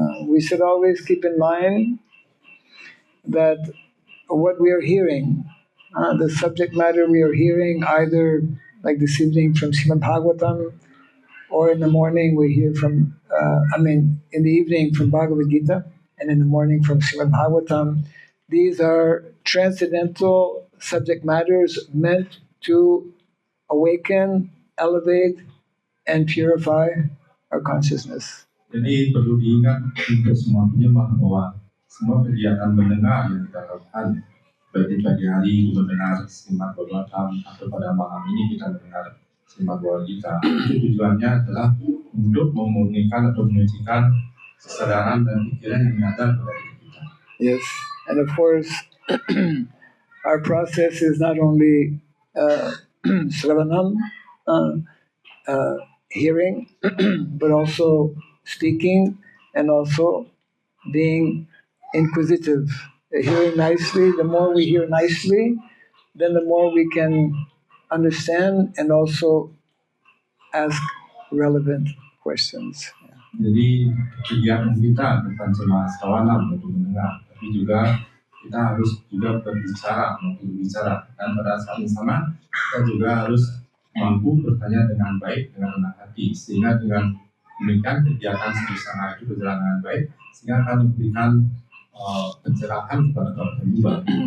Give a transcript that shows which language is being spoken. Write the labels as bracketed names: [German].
[English] We should always keep in mind that what we are hearing, the subject matter we are hearing, either like this evening from Srimad Bhagavatam, or in the morning we hear from, in the evening from Bhagavad Gita, and in the morning from Srimad Bhagavatam. These are transcendental subject matters meant to awaken, elevate, and purify our consciousness. [Indonesian] Jadi perlu diingat untuk semua penyembah bahwa semua kegiatan mendengar yang kita lakukan, baik di pagi hari mendengar Srimad Bhagavatam atau pada malam ini kita mendengar Srimad Bhagavad Gita, itu tujuannya adalah untuk memurnikan atau menyucikan kesadaran dan pikiran yang ada pada diri kita. [English] Yes, and of course, our process is not only Sravanam, hearing, but also speaking and also being inquisitive. Hearing nicely, the more we hear nicely, then the more we can understand and also ask relevant questions. [Indonesian] Jadi kegiatan kita bukan cuma Sravanam untuk mendengar, tapi juga kita harus juga berbicara, dan pada saat yang sama kita juga harus mampu bertanya dengan baik, dengan rendah hati, sehingga dengan demikian kegiatan sadhu-sangha itu berjalan dengan baik, sehingga akan memberikan pencerahan kepada para penyembah.